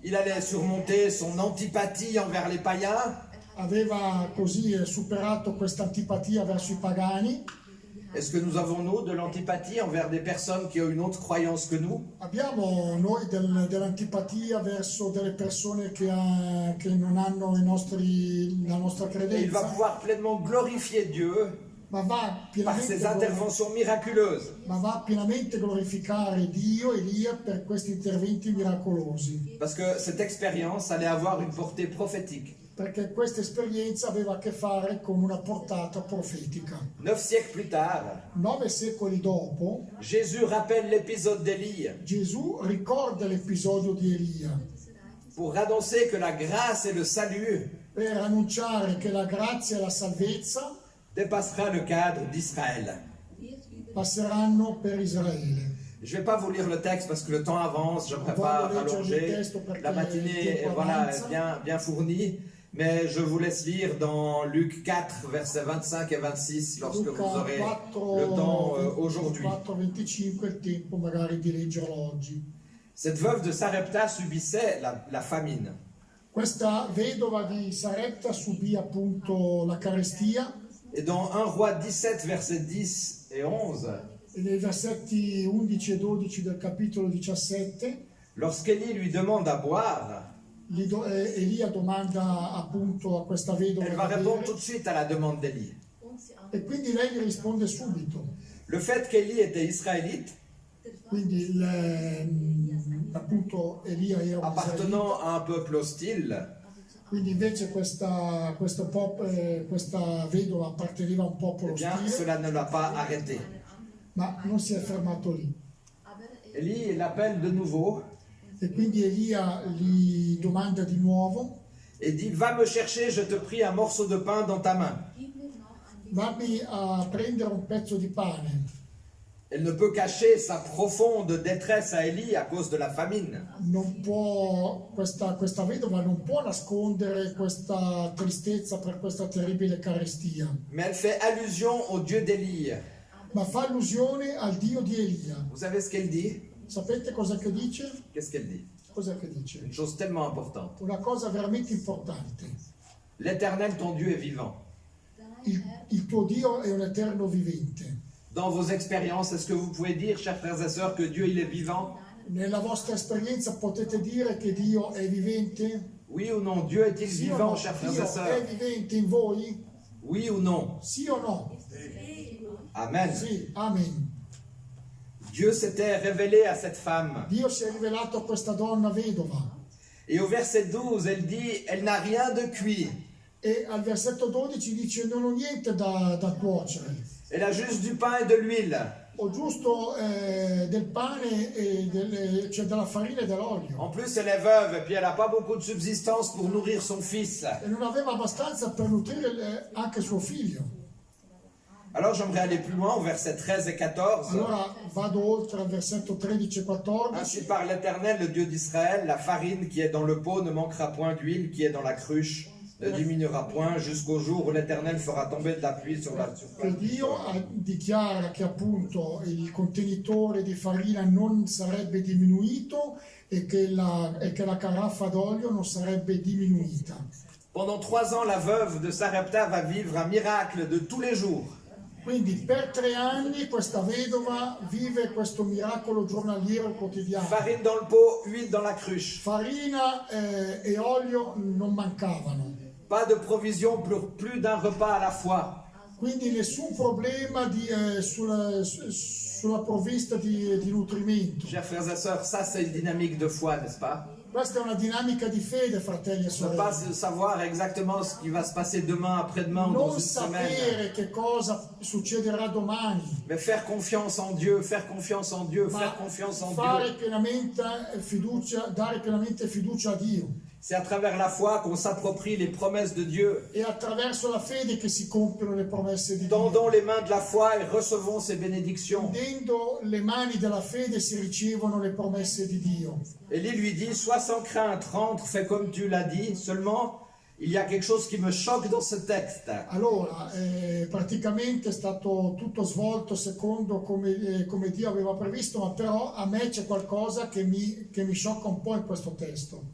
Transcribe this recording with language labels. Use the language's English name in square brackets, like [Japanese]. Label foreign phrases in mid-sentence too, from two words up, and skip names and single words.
[French] Il allait surmonter son antipathie envers les païens. [Italian] aveva così superato questa antipatia verso i pagani. [French] Est-ce que nous avons, nous, de l'antipathie envers des personnes qui ont une autre croyance que nous? [Italian] Abbiamo noi dell'antipatia verso delle persone che non hanno la nostra [French] Et il va [Italian] credenza, [French] pouvoir pleinement glorifier Dieu [Italian] ma va [French] par ses interventions miraculeuses. [Italian] pienamente glorificare Dio, Elia, per questi interventi miracolosi, [French] Parce que cette expérience allait avoir une portée prophétique. [Italian] perché questa esperienza aveva a che fare con una portata profetica. [French] 9 siècles plus tard, [Italian] 9 secoli dopo, [French] Jésus rappelle l'épisode d'Élie [Italian] Gesù ricorda l'episodio di Elia [French] pour annoncer que la grâce et le salut [Italian] per annunciare che la grazia e la salvezza [French] dépassera le cadre d'Israël. [Italian] passeranno per Israele. [French] Je ne vais pas vous lire le texte parce que le temps avance, j'aimerais pas rallonger. La matinée est bien fournie, mais je vous laisse lire dans Luc 4, versets 25 et 26 lorsque vous aurez le temps aujourd'hui. [Italian] 4:25 il tempo magari di leggerlo oggi. [French] Cette veuve de Sarepta subissait la famine. [Italian] Questa vedova di Sarepta subì appunto la carestia [French] Et dans 1 Roi 17, versets 10 et 11, [Italian] e nei versetti 11 e 12 del capitolo 17 [French] lorsqu'Élie lui demande à boire, [Italian] Elia domanda appunto a questa vedova [French] elle va [Italian] da [French] répondre [Italian] bere. [French] tout de suite à la demande d'Élie. [Italian] E quindi lei gli risponde subito. [French] Le fait qu'Élie était israélite, [Italian] Quindi appunto Elia era un [French] appartenant [Italian] israelita, [French] à un peuple hostile, [Italian] quindi invece questa vedova apparteneva a un eh popolo [French] bien, [Italian] ostile, [French] cela ne l'a pas arrêté. [Italian] ma non si è fermato lì. [French] Élie l'appelle de nouveau [Italian] E quindi Elia gli domanda di nuovo: [French] et dit, va me chercher, je te prie, un morceau de pain dans ta main. [Italian] vammi a prendere un pezzo di pane. [French] Elle ne peut cacher sa profonde détresse à Élie à cause de la famine. [Italian] Questa vedova non può nascondere questa tristezza per questa terribile carestia, [French] Mais elle fait allusion au Dieu d'Élie. [Italian] ma fa allusione al Dio di Elia. [French] Vous savez ce qu'elle dit? [Italian] Sapete cosa che dice? [French] Qu'est-ce qu'elle dit? [Italian] Cosa che dice? [French] Une chose tellement importante. [Italian] Una cosa veramente importante. [French] L'Éternel, ton Dieu, est vivant. [Italian] Il tuo Dio è un eterno vivente. [French] Dans vos expériences, est-ce que vous pouvez dire, chers frères et sœurs, que Dieu, il est vivant? [Italian] Nella vostra esperienza potete dire che Dio è vivente? [French] Oui ou non? Dieu est-il [Italian] Sì o [French] vivant, [Italian] no? [French] chers frères [Italian] Dio [French] et [Italian] è [French] sœurs? [Italian] vivente in voi? [French] Oui ou non? [Italian] Sì o no? [French] Amen. [Italian] Sì, amen. [French] Dieu s'était révélé à cette femme. [Italian] Dio si è rivelato a questa donna vedova. [French] Et au verset 12, elle dit, elle n'a rien de cuit. [Italian] E al versetto 12 dice: non ho niente da cuocere, [French] Elle a juste du pain et de l'huile. [Italian] ho giusto del pane e cioè della farina e dell'olio. [French] En plus, elle est veuve et puis elle n'a pas beaucoup de subsistance pour nourrir son fils. [Italian] E non aveva abbastanza per nutrire anche suo figlio. [French] Alors j'aimerais aller plus loin au verset 13 et 14. [Italian] Allora vado oltre al versetto 13 e 14. [French] Ainsi par l'Éternel, le Dieu d'Israël, la farine qui est dans le pot ne manquera point d'huile qui est dans la cruche ne diminuera point jusqu'au jour où l'Éternel fera tomber de la pluie sur la surface. [Italian] Che Dio dichiara che appunto il contenitore di farina non sarebbe diminuito e che la caraffa d'olio non sarebbe diminuita. [French] Pendant 3 ans, la veuve de Sarepta va vivre un miracle de tous les jours. [Italian] Quindi per 3 anni questa vedova vive questo miracolo giornaliero quotidiano. [French] Farine dans le pot, huile dans la cruche. [Italian] Farina e olio non mancavano. [French] Pas de provision pour plus d'un repas à la fois. [Italian] Quindi nessun problema sulla provvista di nutrimento. [French] Chers frères et sœurs, ça c'est une dynamique de foi, n'est-ce pas? [Italian] Questa è una dinamica di fede, fratelli e [French] Ne pas [Italian] sorelle. [French] savoir exactement ce qui va se passer demain, après-demain ou dans [Italian] Non [French] une semaine. [Italian] sapere che cosa succederà domani, [French] Mais faire confiance en Dieu, faire confiance en Dieu, [Italian] ma [French] faire confiance en [Italian] fare [French] Dieu. [Italian] pienamente fiducia, dare pienamente fiducia a Dio. [French] C'est à travers la foi qu'on s'approprie les promesses de Dieu. [Italian] È attraverso la fede che si compiono le promesse di Dio. [French] Tendons les mains de la foi et recevons ses bénédictions. [Italian] Tendendo le mani della fede si ricevono le promesse di Dio. [French] Élie lui dit, sois sans crainte, rentre, fais comme tu l'as dit. Seulement, il y a quelque chose qui me choque dans ce texte. [Italian] Allora, praticamente è stato tutto svolto secondo come Dio aveva previsto, ma però a me c'è qualcosa che mi sciocca un po' in questo testo.